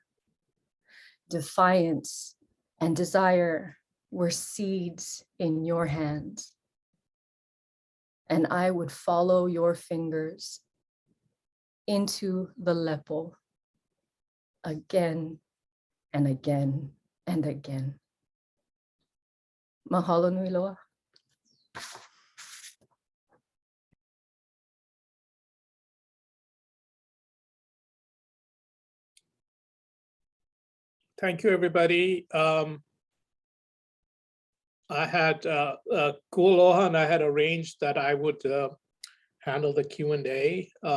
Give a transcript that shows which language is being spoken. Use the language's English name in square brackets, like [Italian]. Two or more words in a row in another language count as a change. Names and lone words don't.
[English] Defiance and desire were seeds in your hands. and I would follow your fingers into the lepo again and again and again. [Hawaiian] Mahalo nui loa. [English] Thank you, everybody. I had Kualoha, and I had arranged that I would handle the Q&A.